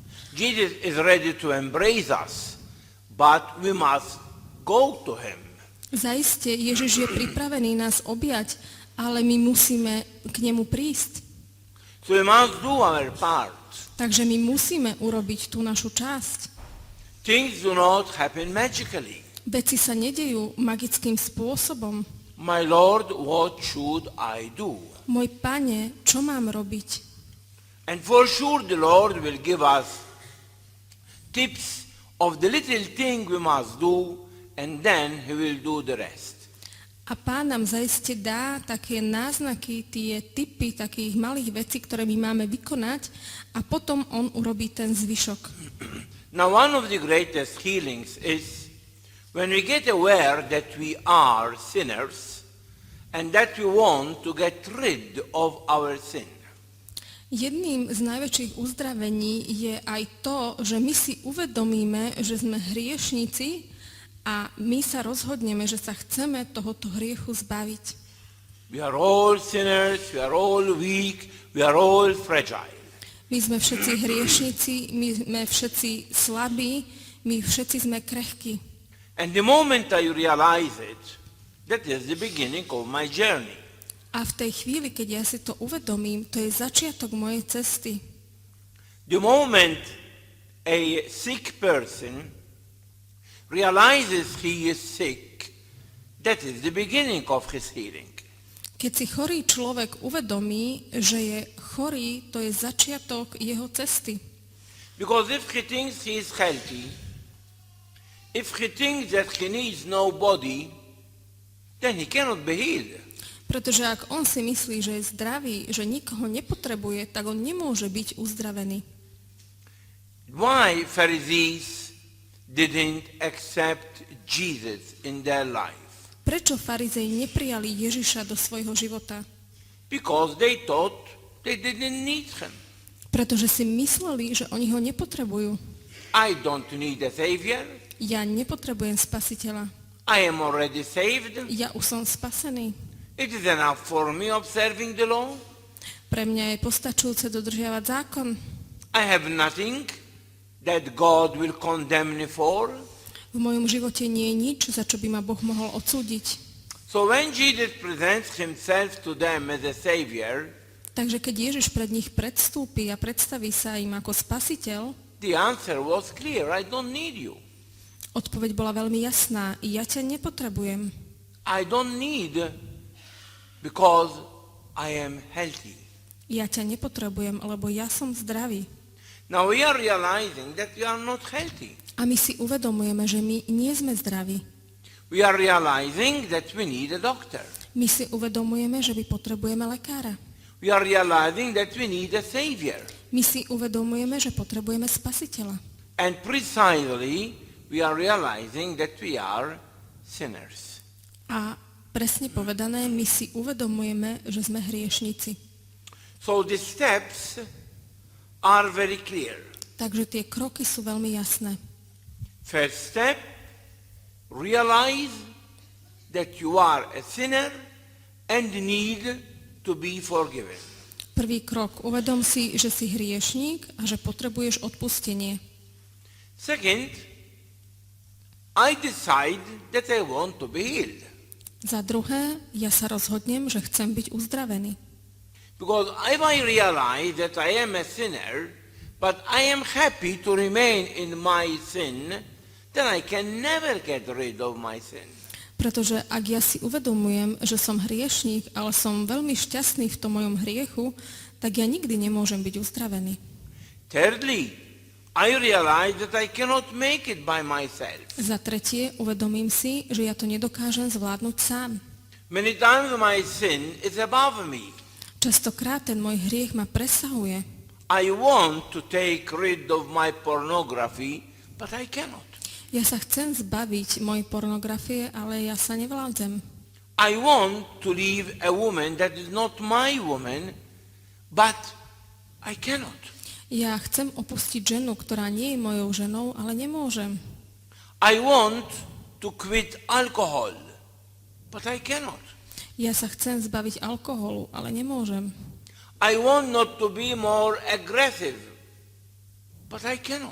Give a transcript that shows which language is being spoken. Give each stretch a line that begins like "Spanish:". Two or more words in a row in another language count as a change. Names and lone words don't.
English: Jesus is ready to embrace us, but we must go to him.
Slovak: Zaiste, Ježiš je pripravený nás objať, ale my musíme k nemu prísť.
English: So we must do our part.
Slovak: Takže my musíme urobiť tú našu časť.
English: Things do not happen magically.
Slovak: Veci sa nedejú magickým spôsobom.
English: My Lord, what should I do?
Slovak: Môj Pane, čo mám robiť?
English: And for sure the Lord will give us tips of the little thing we must do, and then he will do the rest.
Slovak: A Pán nám zaiste dá také náznaky, tie tipy takých malých vecí, ktoré my máme vykonať a potom on urobí ten zvyšok.
English: Now one of the greatest healings is when we get aware that we are sinners and that we want to get rid of our sin.
Slovak: Jedným z najväčších uzdravení je aj to, že my si uvedomíme, že sme hriešnici a my sa rozhodneme, že sa chceme tohoto hriechu zbaviť.
English: We are all sinners, we are all weak, we are all fragile.
Slovak: My sme všetci hriešnici, my sme všetci slabí, my všetci sme krehkí.
English: And the moment I realize it, that is the beginning of my journey.
Slovak: A v tej chvíli, keď ja si to uvedomím, to je začiatok mojej cesty.
English: The moment a sick person realizes he is sick, that is the beginning of his healing.
Slovak: Keď si chorý človek uvedomí, že je chorý, to je začiatok jeho cesty.
English: Because if he thinks he is healthy, if he thinks that he needs nobody, then he cannot be healed.
Slovak: Pretože ak on si myslí, že je zdravý, že nikoho nepotrebuje, tak on nemôže byť uzdravený.
English: Why Pharisees didn't accept Jesus in their life?
Slovak: Prečo farizei neprijali Ježiša do svojho života?
English: Because they thought they didn't need him.
Slovak: Pretože si mysleli, že oni ho nepotrebujú.
English: I don't need a savior.
Slovak: Ja nepotrebujem spasiteľa.
English: I am already saved.
Slovak: Ja už som spasený.
English: It is enough for me observing the law.
Slovak: Pre mňa je postačujúce dodržiavať zákon.
English: I have nothing that God will condemn me for.
Slovak: V mojom živote nie je nič, za čo by ma Boh mohol odsúdiť.
English: So when Jesus presents himself to them as a savior,
Slovak: Takže keď Ježiš pred nich predstúpi a predstaví sa im ako spasiteľ,
English: the answer was clear. I don't need you.
Slovak: odpoveď bola veľmi jasná. Ja ťa nepotrebujem.
English: I don't need because I am healthy.
Slovak: Ja ťa nepotrebujem, lebo ja som zdravý.
English: Now we are realizing that we are not healthy.
Slovak: A my si uvedomujeme, že my nie sme zdraví.
English: We are realizing that we need a doctor.
Slovak: My si uvedomujeme, že my potrebujeme lekára.
English: We are realizing that we need a savior.
Slovak: My si uvedomujeme, že potrebujeme spasiteľa.
English: And precisely we are realizing that we are sinners.
Slovak: A presne povedané, my si uvedomujeme, že sme hriešnici.
English: So the steps are very clear.
Slovak: Takže tie kroky sú veľmi jasné.
English: First step, realize that you are a sinner and need to be forgiven.
Slovak: Prvý krok, uvedom si, že si hriešník a že potrebuješ odpustenie.
English: Second, I decide that I want to be healed.
Slovak: Za druhé, ja sa rozhodnem, že chcem byť uzdravený.
English: Because if I realize that I am a sinner, but I am happy to remain in my sin, then I can never get rid of my sin.
Slovak: Pretože ak ja si uvedomujem, že som hriešník, ale som veľmi šťastný v tom mojom hriechu, tak ja nikdy nemôžem byť uzdravený.
English: Thirdly, I realize that I cannot make it by myself.
Slovak: Za tretie, uvedomím si, že ja to nedokážem zvládnuť sám.
English: Many times my sin is above me.
Slovak: Častokrát ten môj hriech ma presahuje.
English: I want to take rid of my pornography, but I cannot.
Slovak: Ja sa chcem zbaviť mojej pornografie, ale ja sa nevládzem.
English: I want to leave a woman that is not my woman, but I cannot.
Slovak: Ja chcem opustiť ženu, ktorá nie je mojou ženou, ale nemôžem.
English: I want to quit alcohol, but I cannot.
Slovak: Ja sa chcem zbaviť alkoholu, ale nemôžem.
English: I want not to be more aggressive, but I cannot.